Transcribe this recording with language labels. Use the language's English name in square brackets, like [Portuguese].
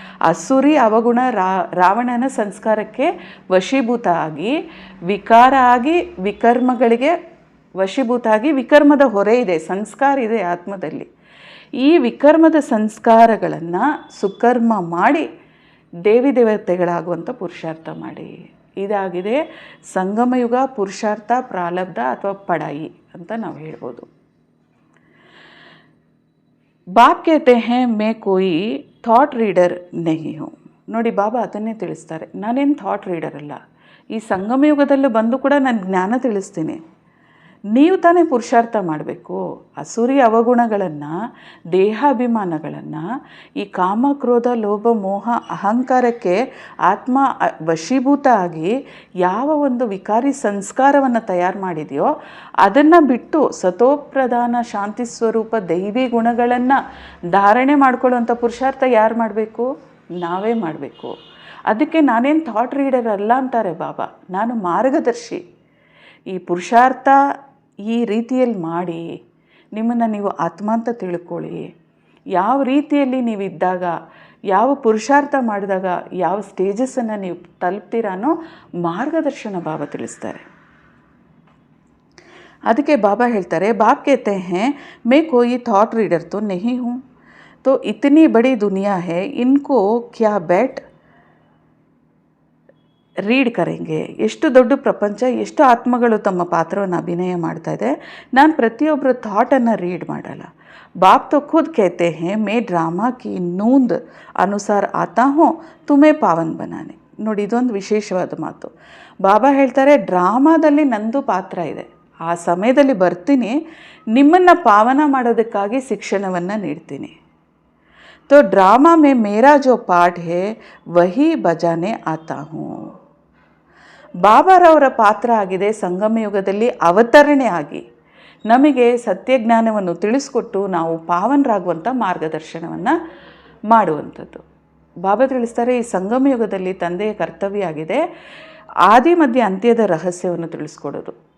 [Kannada] ಅಸುರಿ ಅವಗುಣ ರಾವಣನ ಸಂಸ್ಕಾರಕ್ಕೆ ವಶೀಭೂತ ಆಗಿ ವಿಕಾರ ಆಗಿ ವಿಕರ್ಮಗಳಿಗೆ ವಶೀಭೂತ ಆಗಿ, ವಿಕರ್ಮದ ಹೊರೆ ಇದೆ, ಸಂಸ್ಕಾರ ಇದೆ ಆತ್ಮದಲ್ಲಿ. ಈ ವಿಕರ್ಮದ ಸಂಸ್ಕಾರಗಳನ್ನು ಸುಕರ್ಮ ಮಾಡಿ ದೇವಿ ದೇವತೆಗಳಾಗುವಂಥ ಪುರುಷಾರ್ಥ ಮಾಡಿ. ಇದಾಗಿದೆ ಸಂಗಮಯುಗ ಪುರುಷಾರ್ಥ ಪ್ರಾರಬ್ಧ ಅಥವಾ ಪಡಾಯಿ ಅಂತ ನಾವು ಹೇಳ್ಬೋದು. [Hindi] ಬಾಪ್ कहते हैं मैं कोई ಥಾಟ್ ರೀಡರ್ नहीं हूँ. [Kannada] ನೋಡಿ, ಬಾಬಾ ಅದನ್ನೇ ತಿಳಿಸ್ತಾರೆ, ನಾನೇನು ಥಾಟ್ ರೀಡರ್ ಅಲ್ಲ. ಈ ಸಂಗಮಯುಗದಲ್ಲೂ ಬಂದು ಕೂಡ ನಾನು ಜ್ಞಾನ ತಿಳಿಸ್ತೀನಿ. ನೀವು ತಾನೇ ಪುರುಷಾರ್ಥ ಮಾಡಬೇಕು. ಅಸುರಿ ಅವಗುಣಗಳನ್ನು, ದೇಹಾಭಿಮಾನಗಳನ್ನು, ಈ ಕಾಮ ಕ್ರೋಧ ಲೋಭ ಮೋಹ ಅಹಂಕಾರಕ್ಕೆ ಆತ್ಮ ವಶೀಭೂತ ಆಗಿ ಯಾವ ಒಂದು ವಿಕಾರಿ ಸಂಸ್ಕಾರವನ್ನು ತಯಾರು ಮಾಡಿದೆಯೋ ಅದನ್ನು ಬಿಟ್ಟು ಸತೋಪ್ರಧಾನ ಶಾಂತಿ ಸ್ವರೂಪ ದೈವಿ ಗುಣಗಳನ್ನು ಧಾರಣೆ ಮಾಡ್ಕೊಳ್ಳುವಂಥ ಪುರುಷಾರ್ಥ ಯಾರು ಮಾಡಬೇಕು? ನಾವೇ ಮಾಡಬೇಕು. ಅದಕ್ಕೆ ನಾನೇನು ಥಾಟ್ ರೀಡರ್ ಅಲ್ಲ ಅಂತಾರೆ ಬಾಬಾ, ನಾನು ಮಾರ್ಗದರ್ಶಿ. ಈ ಪುರುಷಾರ್ಥ ಈ ರೀತಿಯಲ್ಲಿ ಮಾಡಿ ನಿಮ್ಮನ್ನು ನೀವು ಆತ್ಮ ಅಂತ ತಿಳ್ಕೊಳ್ಳಿ. ಯಾವ ರೀತಿಯಲ್ಲಿ ನೀವಿದ್ದಾಗ, ಯಾವ ಪುರುಷಾರ್ಥ ಮಾಡಿದಾಗ ಯಾವ ಸ್ಟೇಜಸ್ಸನ್ನು ನೀವು ತಲುಪ್ತೀರಾನೋ ಮಾರ್ಗದರ್ಶನ ಬಾಬಾ ತಿಳಿಸ್ತಾರೆ. ಅದಕ್ಕೆ ಬಾಬಾ ಹೇಳ್ತಾರೆ, [Hindi] ಬಾಪ್ कहते हैं मैं कोई थॉट रीडर तो नहीं हूँ, तो इतनी बड़ी दुनिया है, इनको क्या बैठ ರೀಡ್ ಕರೆಂಗೆ. [Kannada] ಎಷ್ಟು ದೊಡ್ಡ ಪ್ರಪಂಚ, ಎಷ್ಟು ಆತ್ಮಗಳು ತಮ್ಮ ಪಾತ್ರವನ್ನು ಅಭಿನಯ ಮಾಡ್ತಾ ಇದೆ. ನಾನು ಪ್ರತಿಯೊಬ್ಬರ ಥಾಟನ್ನು ರೀಡ್ ಮಾಡಲ್ಲ. [Hindi] ಬಾಪ್ तो खुद कहते हैं मैं ड्रामा की नूंद अनुसार आता हूँ तुम्हें पावन बनाने. [Kannada] ನೋಡಿ, ಇದೊಂದು ವಿಶೇಷವಾದ ಮಾತು. ಬಾಬಾ ಹೇಳ್ತಾರೆ, ಡ್ರಾಮಾದಲ್ಲಿ ನಂದು ಪಾತ್ರ ಇದೆ, ಆ ಸಮಯದಲ್ಲಿ ಬರ್ತೀನಿ, ನಿಮ್ಮನ್ನು ಪಾವನ ಮಾಡೋದಕ್ಕಾಗಿ ಶಿಕ್ಷಣವನ್ನು ನೀಡ್ತೀನಿ. [Hindi] तो ड्रामा में मेरा जो पार्ट है वही बजाने आता हूँ. [Kannada] ಬಾಬಾರವರ ಪಾತ್ರ ಆಗಿದೆ ಸಂಗಮಯುಗದಲ್ಲಿ ಅವತರಣೆ ಆಗಿ ನಮಗೆ ಸತ್ಯಜ್ಞಾನವನ್ನು ತಿಳಿಸ್ಕೊಟ್ಟು ನಾವು ಪಾವನರಾಗುವಂಥ ಮಾರ್ಗದರ್ಶನವನ್ನು ಮಾಡುವಂಥದ್ದು. ಬಾಬಾ ತಿಳಿಸ್ತಾರೆ, ಈ ಸಂಗಮಯುಗದಲ್ಲಿ ತಂದೆಯ ಕರ್ತವ್ಯ ಆಗಿದೆ ಆದಿ ಮಧ್ಯ ಅಂತ್ಯದ ರಹಸ್ಯವನ್ನು ತಿಳಿಸ್ಕೊಡೋದು.